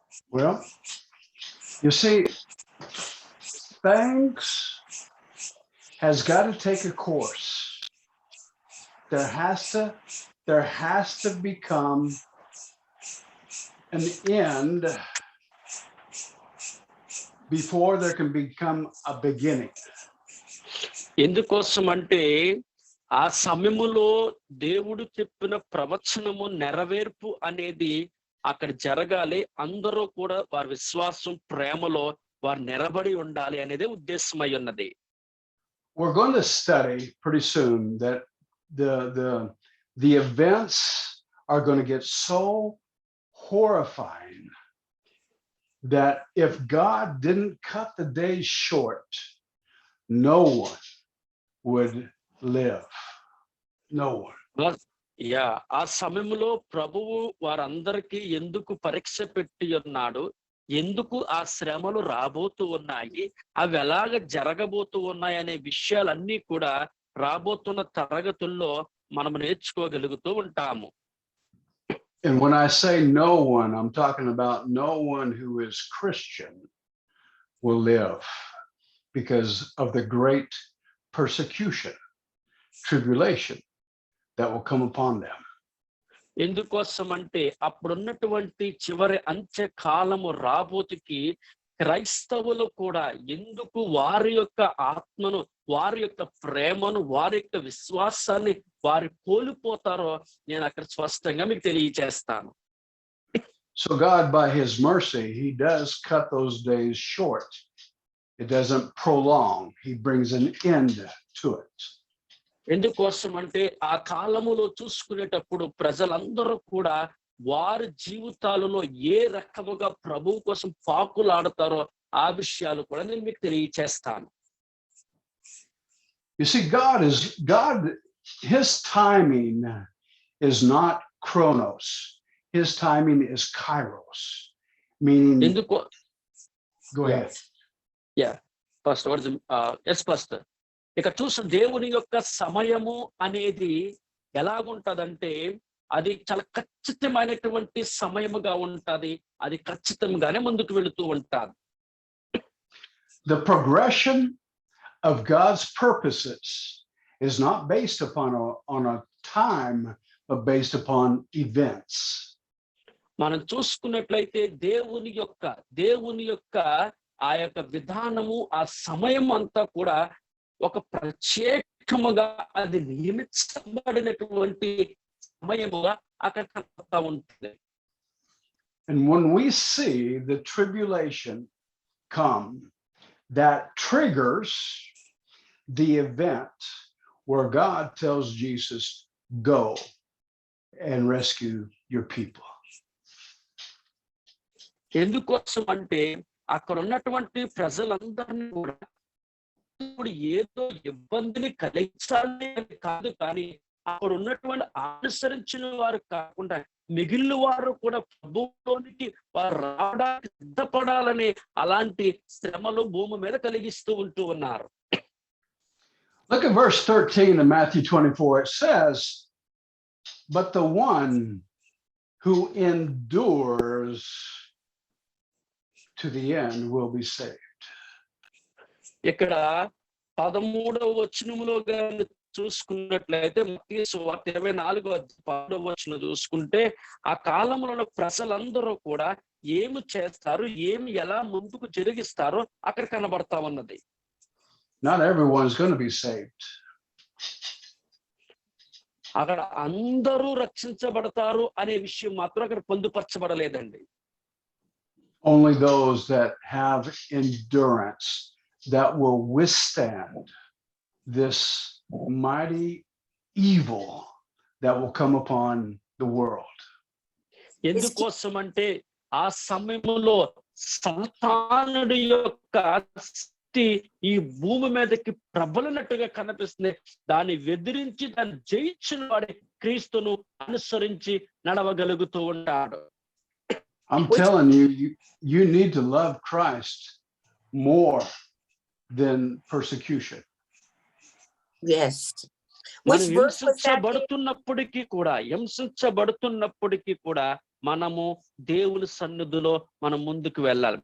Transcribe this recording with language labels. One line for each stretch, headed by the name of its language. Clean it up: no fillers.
English: Well, you see, thanks has got to take a course. There has to become an end before there can become a beginning.
Telugu: ఎందుకోసం అంటే ఆ సమయములో దేవుడు చెప్పిన ప్రవచనము నెరవేర్పు అనేది అక్కడ జరగాలి. అందరూ కూడా వారి విశ్వాసం ప్రేమలో వారు నిలబడి ఉండాలి అనేది ఉద్దేశమై ఉన్నది.
English: We're going to study pretty soon that the events are going to get so horrifying that if God didn't cut the days short, no one would live. No one.
Telugu: Yeah ఆ సమయంలో ప్రభువు వారందరికీ ఎందుకు పరీక్ష పెట్టి ఉన్నాడు, ఎందుకు ఆ శ్రమలు రాబోతూ ఉన్నాయి, అవి ఎలాగ జరగబోతూ ఉన్నాయి అనే విషయాలన్నీ కూడా రాబోతున్న తరగతుల్లో మనం నేర్చుకోగలుగుతూ ఉంటాము.
English: And when I say no one, I'm talking about no one who is Christian will live because of the great persecution, tribulation that will come upon them.
Telugu: ఎందుకోసం అంటే అప్పుడున్నటువంటి చివరి అంత్య కాలము రాబోతుకి క్రైస్తవులు కూడా ఎందుకు వారి యొక్క ఆత్మను, వారి యొక్క ప్రేమను, వారి యొక్క విశ్వాసాన్ని వారు కోల్పోతారో నేను అక్కడ స్పష్టంగా మీకు తెలియజేస్తాను.
English: So God, by his mercy, he does cut those days short. It doesn't prolong. He brings an end to it.
Telugu: ఎందుకోసం అంటే ఆ కాలములో చూసుకునేటప్పుడు ప్రజలందరూ కూడా వారి జీవితాలలో ఏ రకముగా ప్రభువు కోసం పాకులాడతారో ఆ విషయాలు కూడా నేను మీకు తెలియచేస్తాను.
English: You see, God, his timing is not chronos. His timing is kairos, meaning.
Telugu: ఎందుకో
English: Go ahead. Yeah, Pastor. Yes, Pastor.
Telugu: ఇక చూసిన దేవుని యొక్క సమయము అనేది ఎలాగుంటదంటే అది చాలా ఖచ్చితమైనటువంటి సమయముగా ఉంటది. అది ఖచ్చితంగానే ముందుకు వెళుతూ ఉంటారు.
English: The progression of God's purposes is not based upon on a time, but based upon events.
Telugu: మనం చూసుకున్నట్లయితే దేవుని యొక్క ఆ యొక్క విధానము, ఆ సమయం అంతా కూడా ఒక ప్రత్యేకముగా అది నియమించబడినటువంటి సమయముగా అక్కడ కనపడతా ఉంటుంది.
English: And when we see the tribulation come, that triggers the event where God tells Jesus, go and rescue your people.
Telugu: ఎందుకోసం అంటే అక్కడ ఉన్నటువంటి ప్రజలందరినీ కూడా ఇప్పుడు ఏదో ఇబ్బందిని కలిగించాలి అని కాదు, కానీ అక్కడ ఉన్నటువంటి అనుసరించిన వారు కాకుండా మిగిలిన వారు కూడా ప్రభువులోనికి వారు రావడానికి సిద్ధపడాలని అలాంటి శ్రమలు భూమి మీద కలిగిస్తూ ఉంటూ ఉన్నారు.
English: Look at verse 13 of Matthew 24. It says, but the one who endures to the end will be saved.
Telugu: ఇక్కడ 13వ వచనములో గాని చూసుకున్నట్లయితే మత్తయి సువార్త 24వ వచనం చూసుకుంటే ఆ కాలంలో ప్రజలందరూ కూడా ఏమి చేస్తారు, ఏమి ఎలా ముందుకు జరిగిస్తారో అక్కడ కనబడతా ఉన్నది.
English: Not everyone is going to be saved.
Telugu: అక్కడ అందరూ రక్షించబడతారు అనే విషయం మాత్రం అక్కడ పొందుపరచబడలేదండి.
English: Only those that have endurance, that will withstand this mighty evil that will come upon the world.
Telugu: ఎందుకోసం అంటే ఆ సమయంలో సాతానుడి యొక్క శక్తి ఈ భూమి మీదకి ప్రబలినట్టుగా కనిపిస్తుంది. దాన్ని ఎదిరించి దాన్ని జయించిన వాడే క్రీస్తును అనుసరించి నడవగలుగుతూ ఉంటాడు.
English: I'm telling you, you need to love Christ more than persecution. Yes.
Telugu: మనం
English: Which verse was that?
Telugu: హింసించబడుతున్నప్పటికీ కూడా మనము దేవుని సన్నిధిలో మనం ముందుకు వెళ్ళాలి.